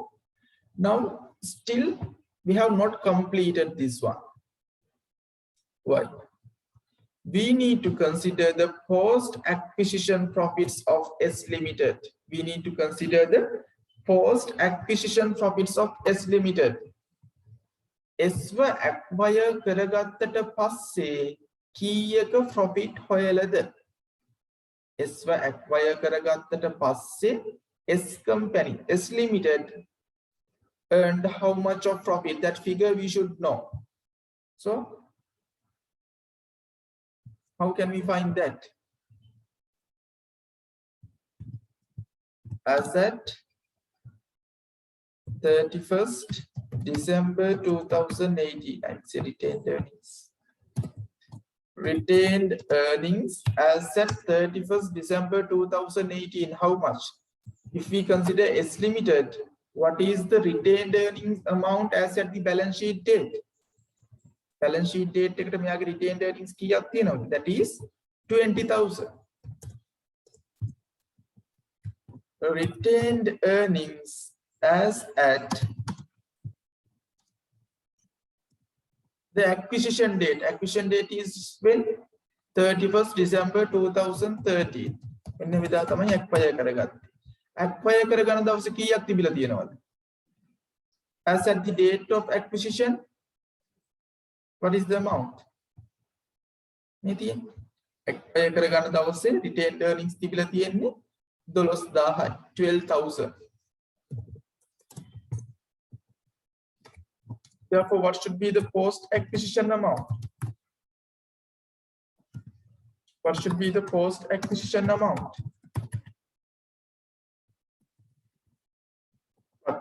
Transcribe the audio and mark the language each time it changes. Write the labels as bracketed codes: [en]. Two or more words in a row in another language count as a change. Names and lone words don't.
[en] Now, still we have not completed this one. Why? We need to consider the post-acquisition profits of S Limited. We need to consider the post-acquisition profits of S Limited. [si] S ව acquire කරගත්තට පස්සේ කීයක profit හොයලද? [en] S ව acquire [si] කරගත්තට පස්සේ [en] S company, S Limited earned how much of profit? That figure we should know. So, how can we find that? As at 31st December 2018, I'm saying retained earnings. Retained earnings as at 31st December 2018, how much? If we consider S Limited, what is the retained earnings amount as at the balance sheet date? Balance sheet date [si] එකට මෙයාගේ [en] retained earnings [si] කීයක් තියෙනවද? [en] That is 20,000. Retained earnings as at the acquisition date. Acquisition date is when 31st December 2013. [si] මෙන්න විදිහ තමයි acquire කරගත්තේ. Acquire කරගන්න දවසේ කීයක් තිබිලා තියෙනවද? [en] As at the date of acquisition, what is the amount? [si] Acquire කරගන්න දවසේ [en] retained earnings [si] තිබිලා තියෙන්නේ 12,000. [en] Therefore, what should be the post-acquisition amount? What should be the post-acquisition amount? What?